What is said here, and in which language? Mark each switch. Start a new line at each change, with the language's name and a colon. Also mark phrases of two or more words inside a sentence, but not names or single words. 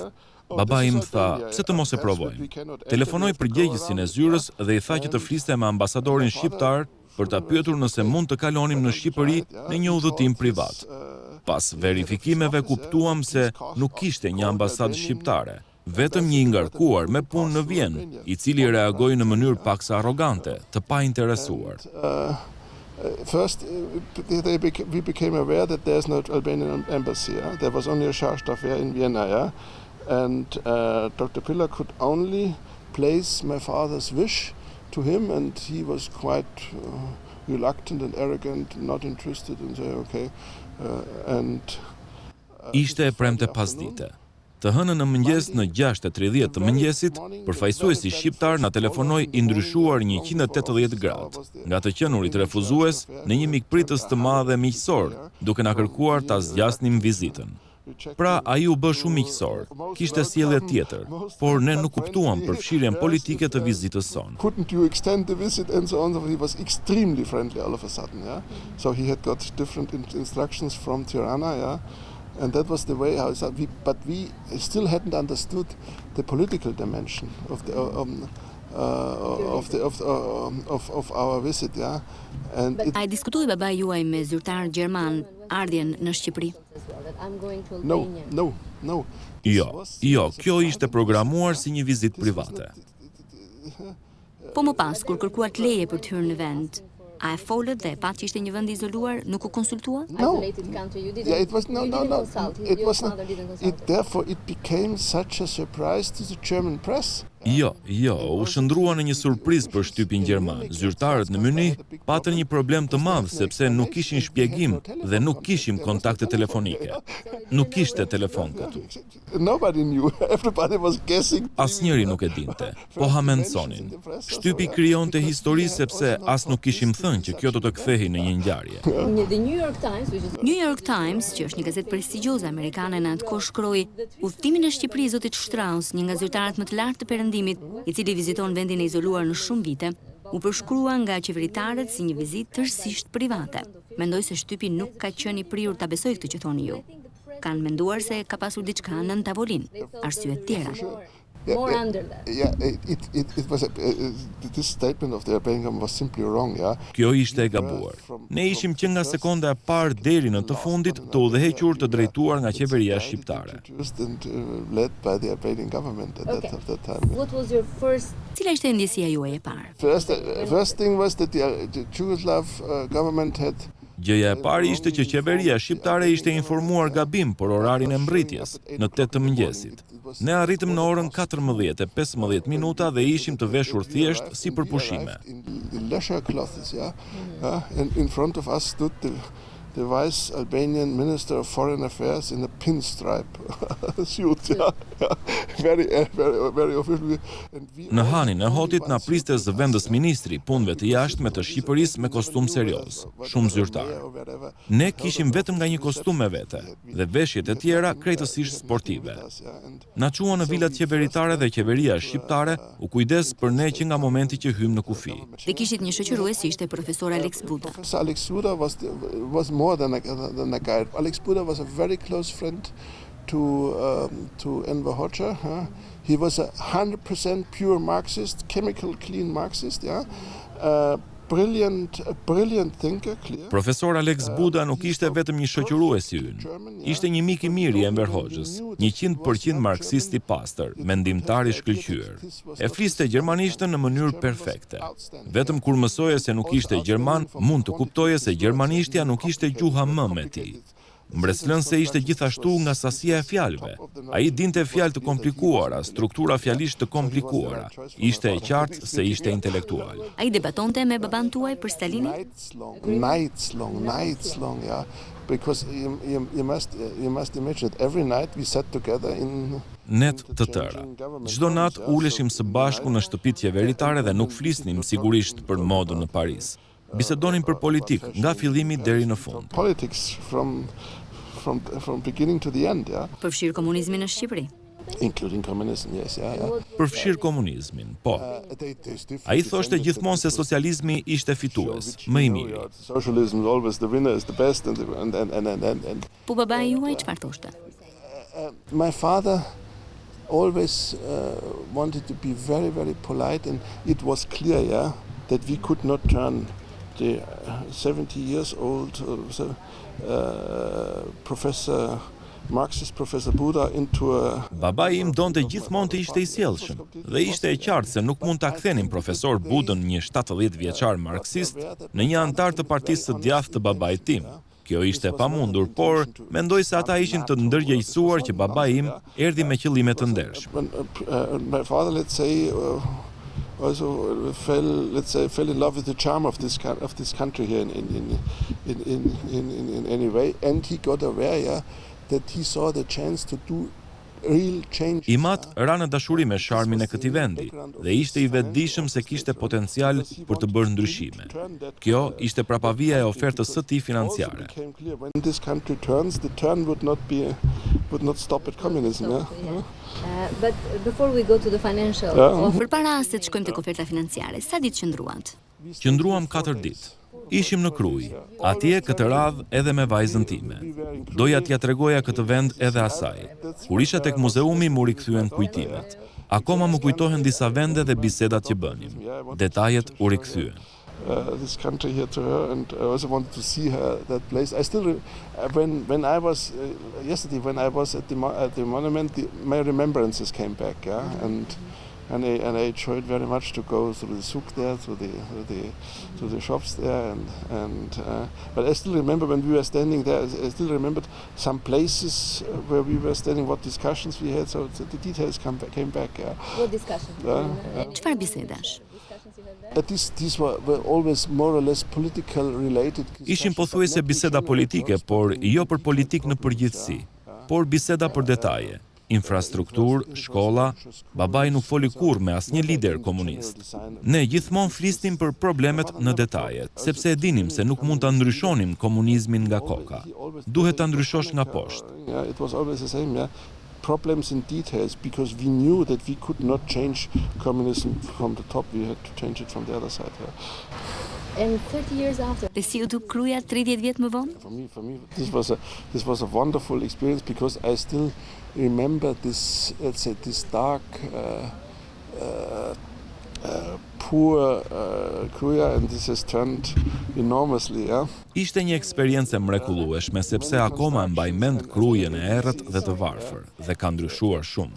Albanian: Baba im tha, pse të mos e provojmë. Telefonoi përgjegjësin e zyrës dhe i tha që të fliste me ambasadorin shqiptar për ta pyetur nëse mund të kalonim në Shqipëri në një udhëtim privat. Pas verifikimeve kuptuam se nuk kishte një ambasadë shqiptare, vetëm një ngarkuar me punë në Vjenë, i cili reagoi në mënyrë paksa arrogante, të painteresuar.
English: First, we became aware that there's no Albanian embassy. Yeah? There was only a Schafstadt in Vienna, yeah? And Dr. Piller could only place my father's wish to him, and he was quite reluctant and arrogant, not interested, and say, okay.
Albanian: Ishte e premte pasdite. Të hënën në mëngjes në 6:30 të mëngjesit, përfaqësuesi shqiptar na telefonoi i ndryshuar 180 gradë, nga të qenurit refuzues në një mikpritës të madhe miqësor, duke na kërkuar ta zgjasnim vizitën. Pra, ai u bë shumë miqësor, kishte sjellje tjetër, por ne nuk kuptuam përfshirjen politike të vizitës sonë.
English: Couldn't you extend the visit and so on? He was extremely friendly all of a sudden, yeah. So he had got different instructions from Tirana, yeah. And that was the way how but we still hadn't understood the political dimension of our visit, yeah. And
Albanian: ai diskutoi baba juaj me zyrtar gjerman ardhjen në Shqipëri?
English: No.
Albanian: Jo, kjo ishte programuar si një vizitë private. Po më pas, kur kërkuat leje për të hyrë në vend, a e folët dhe pat që ishte një vend izoluar, nuk u konsultua?
English: No. Yeah, it was no. It was not. Therefore it became such a surprise to the German press.
Albanian: Jo, u shndrua në një surprizë për shtypin gjerman. Zyrtarët në Münih patën një problem të madh sepse nuk kishin shpjegim dhe nuk kishim kontakte telefonike. Nuk kishte telefon këtu.
English: Nobody knew. Everybody was guessing.
Albanian: Asnjëri nuk e dinte, po hamenconin. Shtypi krijonte histori sepse as nuk kishim thënë që kjo do të kthehej në një ngjarje. New York Times, që është një gazetë prestigjioze amerikane në atë kohë, shkroi udhëtimin e Shqipërisë zotit Shtraus, një nga zyrtarët më të lartë të Perëndimit, i cili viziton vendin e izoluar në shumë vite, u përshkrua nga qeveritarët si një vizitë tërësisht private. Mendoj se shtypi nuk ka qenë i prirur ta besojë këtë që thoni ju. Kanë menduar se ka pasur diçka nën tavolinë, arsye të tjera.
English: This statement of the Albanian government was simply wrong, yeah.
Albanian: Kjo ishte e gabuar. Ne ishim që nga sekonda e parë deri në të fundit të udhëhequr të drejtuar nga qeveria shqiptare.
English: Led by the Albanian government at that time. What was your first?
Albanian: Cila ishte ndjesia juaj e parë?
English: First thing was that the Yugoslav government had
Albanian: Gjëja e parë ishte që qeveria shqiptare ishte informuar gabim për orarin e mbërritjes, në 8 të mëngjesit. Ne arritëm në orën 14:15 minuta dhe ishim të veshur thjesht si për pushime.
English: In front of us stood the vice Albanian Minister of Foreign Affairs in a pinstripe suit, yeah. Very official.
Albanian: Në hanin e hotit na priste zëvendës ministri punëve të jashtme të Shqipërisë me kostum serioz, shumë zyrtar. Ne kishim vetëm nga një kostum me vete dhe veshjet e tjera krejtësisht sportive. Na quan në vilat qeveritare dhe qeveria shqiptare u kujdes për ne që nga momenti që hym në kufi. Dhe kishit një shoqërues si ishte profesor Alex Buda.
English: Alex Buda was more than a guide. Alex Buda was a very close friend to Enver Hoxha. He was a 100% pure Marxist, chemical clean Marxist, yeah. Brilliant thinker, clear.
Albanian: Profesor Alex Buda nuk ishte vetëm një shoqërues i ynë. Ishte një mik i mirë i Enver Hoxhës, 100% marksist i pastër, mendimtar i shkëlqyer. E fliste gjermanishtën në mënyrë perfekte. Vetëm kur mësoje se nuk ishte gjerman, mund të kuptoje se gjermanishtja nuk ishte gjuha më me tij. mbreslën se ishte gjithashtu nga sasia e fjalëve. Ai dinte fjalë të komplikuara, struktura fjalisht të komplikuara. Ishte e qartë se ishte intelektual. Ai debatonte me baban tuaj për Stalinin?
English: Nights long, yeah. Because you must imagine that every night we sat together in
Albanian: Net të tëra. Çdo natë uleshim së bashku në shtëpitë qeveritare dhe nuk flisnim sigurisht për modën në Paris. Bisedonin për politikë nga fillimi deri në fund.
English: Politics from beginning to the end, yeah.
Albanian: Përfshir komunizmin në Shqipëri?
English: Including communism, yes, yeah.
Albanian: Përfshir komunizmin, po. Ai thoshte gjithmonë se socializmi ishte fitues, më i miri.
English: Socialism is always the winner, is the best, and
Albanian: Po babai juaj çfarë thoshte?
English: My father always wanted to be very, very polite, and it was clear, yeah, that we could not turn the 70 years old Marxist Professor Buddha into a...
Albanian: Babai im donte gjithmonë të ishte i sjellshëm dhe ishte e qartë se nuk mund ta kthenin profesor Budën, një 70 vjeçar marksist, në një antar të partisë së djathtë të babait tim. Kjo ishte pamundur, por mendoj se ata ishin të ndërgjegjësuar që babai im erdhi me qëllime të ndershme.
English: My father, let's say, also fell in love with the charm of this country here in any way, and he got aware, yeah, that he saw the chance to do real change.
Albanian: Imat ra në dashuri me sharmin e këtij vendi dhe ishte i vetëdijshëm se kishte potencial për të bërë ndryshime. Kjo ishte prapavia e ofertës së tij financiare.
English: When this country turns, the turn would not stop at communism, yeah. But before we go to the financial,
Albanian: Përpara se të shkojmë tek oferta financiare, sa ditë qëndruat? Qëndruam 4 ditë. Ishim në Kruj, atje këtë radhë edhe me vajzën time. Doja t'ja tregoja këtë vend edhe asaj. Kur isha tek muzeumi mu rikthyen kujtimet. Akoma më kujtohen disa vende dhe bisedat që bënim. Detajet u rikthyen.
English: This country here to her, and I also wanted to see her that place. I still, when I was yesterday, when I was at the monument, my remembrances came back, yeah, and I enjoyed very much to go through the souk there, through the shops there, but I still remember when we were standing there. I still remembered some places where we were standing, what discussions we had. So the details came back. Yeah. What discussions?
Albanian: Çfarë bisedash?
English: These were always more or less political related.
Albanian: Ishin pothuajse biseda politike, por jo për politikë në përgjithësi, por biseda për detaje. Infrastrukturë, shkolla, babai nuk foli kurrë me asnjë lider komunist. Ne gjithmonë flisnim për problemet në detaje, sepse e dinim se nuk mund ta ndryshonim komunizmin nga koka. Duhet ta ndryshosh nga poshtë.
English: Yeah, it was always the same, yeah. Problems in details, because we knew that we could not change communism from the top, we had to change it from the other side. Yeah. And 30 years after.
Albanian: Dhe si u duk Kruja 30 vjet më vonë?
English: For me, this was a wonderful experience, because I still remember this, let's say, this dark, poor Kruja, and this has turned enormously, yeah.
Albanian: Ishte një eksperiencë mrekullueshme sepse akoma mbaj mend Krujën e errët dhe të varfër dhe ka ndryshuar shumë.